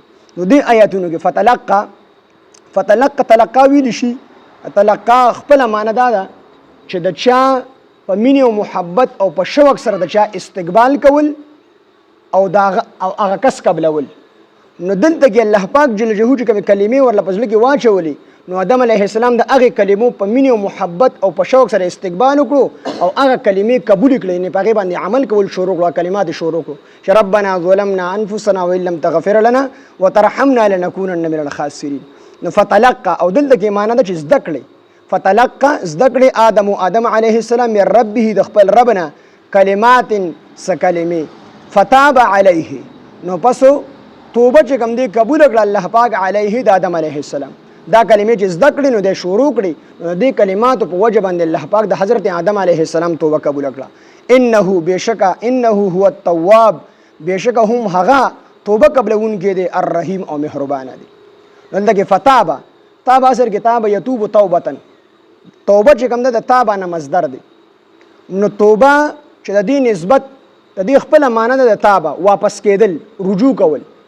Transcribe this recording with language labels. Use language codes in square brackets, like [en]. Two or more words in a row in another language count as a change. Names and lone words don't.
[ps] نو دې آیاتونو کې فتلقى ویلی شي تلقا خپله معنی دا ده چې د چا په مینې او محبت او په شوق سره د چا استقبال کول او هغه کس قبلول. نو دلته کې الله پاک جل جلاله چې کومې کلمې ورله په زړه کې واچولې نو آدم علیه السلام د هغې کلمو په مینې او محبت او په شوق سره استقبال وکړو او هغه کلمې قبول کړې، یعنې په هغې باندې عمل کول شروع کړو، کلمات یې شروع کړو چې [ar] ربنا ظلمنا انفسنا وان لم تغفر لنا وترحمنا لنكونن من الخاسرین. [ps] نو فتلقى او دلته کې معنی ده چې زده کړې، فتلقى زده کړې آدم علیه السلام [ar] من ربه [ps] د خپل رب نه کلمات څه کلمې [ar] فتاب علیه [ps] نو پسو توبه چې کوم دی قبول کړه الله پاک علیه د آدم علیه السلام. دا کلمې چې زده کړې نو دی شروع کړي نو دې کلماتو په وجه باندې الله پاک د حضرت آدم علیه السلام توبه قبول کړه. انه بېشکه [ar] انه هو التواب [ps] بېشکه هم هغه توبه قبلونکی دی الرحیم او مهربانه دی. دلته کې فتابه تاب اصل کې [ar] تاب یتوب توبتن، [ps] توبه چې کوم ده د تابه نه مصدر دی. نو توبه چې د دې نسبت د دې خپله معنی ده د تابه واپس کېدل رجوع کول.